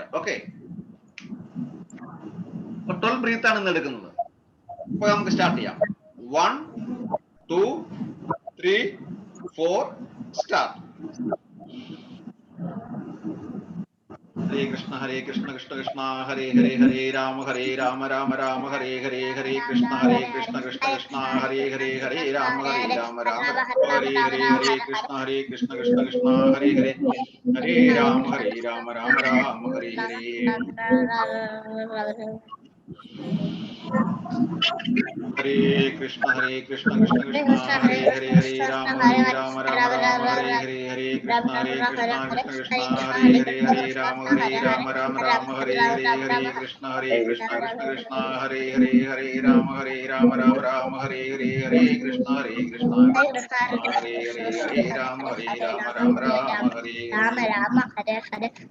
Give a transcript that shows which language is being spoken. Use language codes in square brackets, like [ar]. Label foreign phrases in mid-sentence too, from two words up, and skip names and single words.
[ml] ഓക്കെ. 12 ബ്രീത്ത് ആണ് ഇന്ന് എടുക്കുന്നത്. അപ്പൊ നമുക്ക് സ്റ്റാർട്ട് ചെയ്യാം. 1 2 3 4 സ്റ്റാർട്ട്. [sa] ഹരേ കൃഷ്ണ കൃഷ്ണ കൃഷ്ണ ഹരേ ഹരേ, ഹരേ രാമ രാമ രാമ ഹരേ ഹരേ, ഹരേ കൃഷ്ണ കൃഷ്ണ കൃഷ്ണ ഹരേ ഹരേ, ഹരേ രാമ രാമ ഹരേ ഹരേ, ഹരേ കൃഷ്ണ കൃഷ്ണ കൃഷ്ണ ഹരേ ഹരേ, ഹരേ രാമ രാമ ഹരേ ഹരേ. ഹരേ കൃഷ്ണ കൃഷ്ണ കൃഷ്ണ ഹരേ ഹരേ, ഹരേ രാമ രാമ ഹരേ ഹരേ, ഹരേ കൃഷ്ണ കൃഷ്ണ കൃഷ്ണ ഹരേ ഹരേ, ഹരേ രാമ രാമ ഹരേ ഹരേ, ഹരേ കൃഷ്ണ കൃഷ്ണ കൃഷ്ണ ഹരേ ഹരേ, ഹരേ രാമ രാമ ഹരേ ഹരേ, ഹരേ കൃഷ്ണ കൃഷ്ണ ഹരേ ഹരേ, ഹരേ രാമ രാമ ഹരേ ഹരേ.